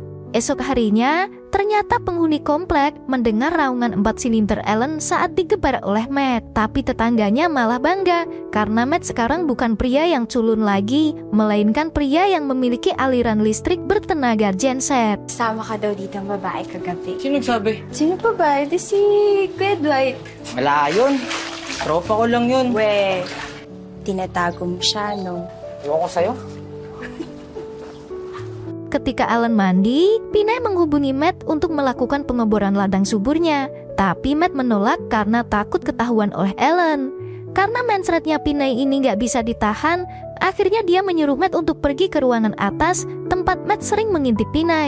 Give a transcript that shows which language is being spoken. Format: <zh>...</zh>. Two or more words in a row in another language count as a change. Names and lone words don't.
<id>Esok harinya, ternyata penghuni komplek mendengar raungan 4 silinder Ellen saat digebar oleh Matt. Tapi tetangganya malah bangga karena Matt sekarang bukan pria yang culun lagi, melainkan pria yang memiliki aliran listrik bertenaga genset.</id> <tl>Sama ka daw dito ang babae kagabi. Sino nagsabi? Sino pa ba? Ito si Kuya Dwight. Wala yun. Tropa ko lang yun. We, tinatago mo siya, no? Ewan ko sa'yo.</tl> <id>Ketika Ellen mandi, Pinay menghubungi Matt untuk melakukan pengeboran ladang suburnya. Tapi Matt menolak karena takut ketahuan oleh Ellen. Karena mencretnya Pinay ini nggak bisa ditahan, akhirnya dia menyuruh Matt untuk pergi ke ruangan atas tempat Matt sering mengintip Pinay.</id>